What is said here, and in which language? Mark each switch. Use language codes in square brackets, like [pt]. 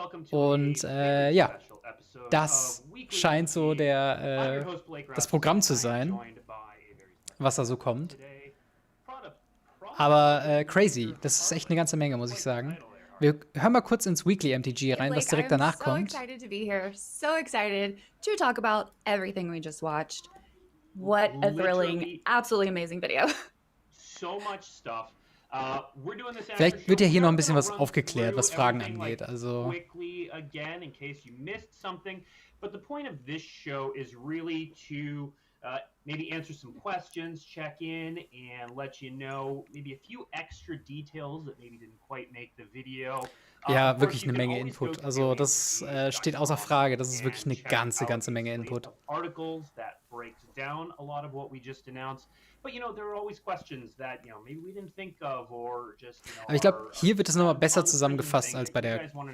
[de] Und ja, das scheint so das Programm zu sein, was da so kommt. Aber crazy, das ist echt eine ganze Menge, muss ich sagen. Wir hören mal kurz ins Weekly MTG rein, was direkt danach kommt. [en] So excited to be here, so excited to talk about everything we just watched. What a thrilling, absolutely amazing video. So much stuff. [de] Vielleicht wird ja hier noch ein bisschen was aufgeklärt, was Fragen angeht. Also [en] again, in case you missed something. But the point of this show is really to maybe answer some questions, check in, and let you know maybe a few extra details that maybe didn't quite make the video. [de] Ja, wirklich eine Menge Input. Also das steht außer Frage. Das ist wirklich eine ganze Menge Input. [en] Articles that breaks down a lot of what we just announced. But you know, there are always questions that, you know, maybe we didn't think of or just, you know, [de] aber ich glaube, hier wird es nochmal besser zusammengefasst als bei der